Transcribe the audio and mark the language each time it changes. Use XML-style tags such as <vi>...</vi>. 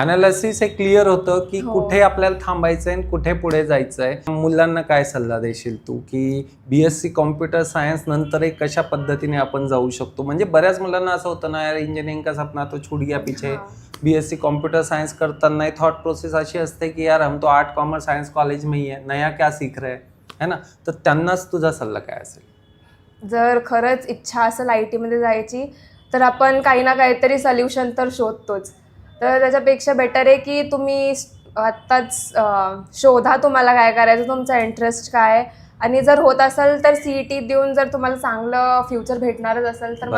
<mr>Analysis हे clear होतं की हो. कुठे आपल्याला थांबायचंय आणि कुठे पुढे जायचंय. मुलांना काय सल्ला देशील तू की BSc कॉम्प्युटर सायन्स नंतरही कशा पद्धतीने आपण जाऊ शकतो? म्हणजे बऱ्याच मुलांना असं होतं ना,</mr> <hi>यार इंजिनिअरिंग का सपना तो छूट गया पीछे. हां.</hi> <mr>BSc कॉम्प्युटर सायन्स करताना थॉट प्रोसेस अशी असते की</mr> <hi>यार हम तो आर्ट कॉमर्स सायन्स कॉलेज में ही है, नया क्या सीख रहे है ना?</hi> <mr>तर त्यांनाच तुझा सल्ला काय असेल? जर खरंच इच्छा असेल IT मध्ये जायची, तर आपण काही ना काहीतरी सोल्युशन तर शोधतोच. तर त्याच्यापेक्षा बेटर आहे की तुम्ही आत्ताच शोधा तुम्हाला काय करायचं, तुमचा इंटरेस्ट काय आहे, आणि जर होत असेल तर CET देऊन जर तुम्हाला चांगलं फ्युचर भेटणारच असेल तर मग</mr>